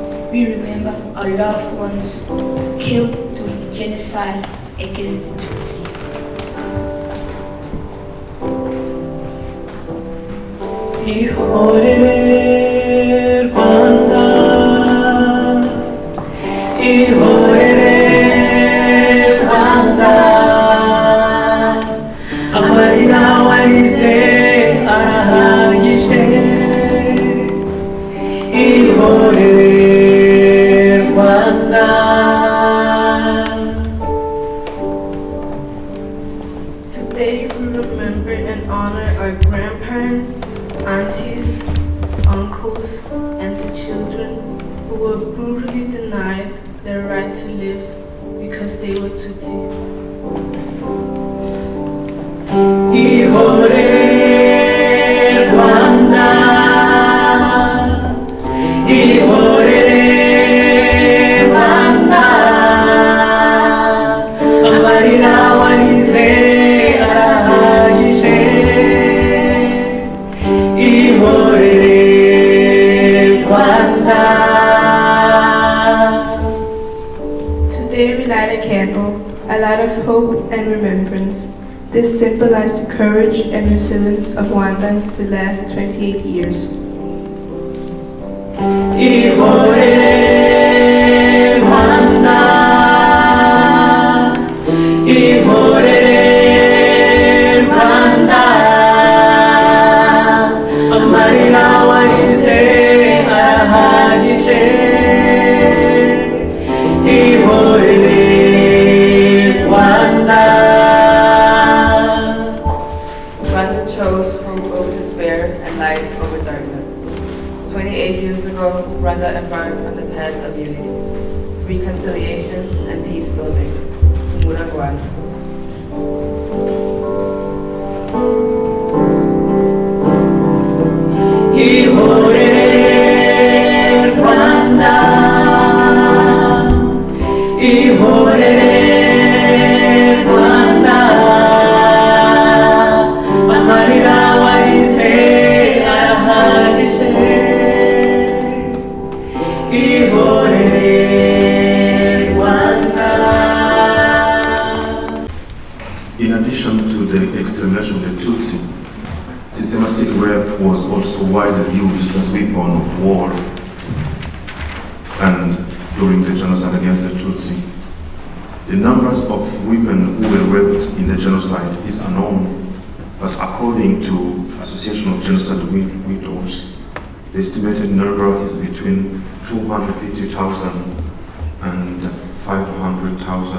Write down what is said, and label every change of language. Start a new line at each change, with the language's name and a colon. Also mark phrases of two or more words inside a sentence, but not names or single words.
English: we remember our loved ones killed during the genocide against the Tutsi.
Kinyarwanda: Ihorere Rwanda, ihorere Rwanda, amarira warize arahagije. Ihorere Rwanda.
English: Today we remember and honor our grandparents, aunties, uncles, and the children who were brutally denied their right to live because they were Tutsi.
Kinyarwanda: Ihorere Rwanda, ihorere Rwanda, amarira warize arahagije.
English: Today we light a candle, a light of hope and remembrance. This symbolized the courage and resilience of Rwandans the last 28 years.
Kinyarwanda: Ihorere Rwanda, ihorere Rwanda, amarira warize arahagije. Ihorere Rwanda.
English: Rwanda chose hope over despair and light over darkness. 28 years ago, Rwanda embarked on the path of unity, reconciliation, and peace building.
Kinyarwanda: muRwanda. Ihorere Rwanda, ihorere Rwanda, amarira warize arahagije. Ihorere Rwanda.
English: In addition to the extermination of the Tutsi, systematic rape was also widely used as a weapon of war. And during the genocide against the Tutsi, the numbers of women who were raped in the genocide is unknown, but according to Association of Genocide Widows, the estimated number is between 250,000 and 500,000.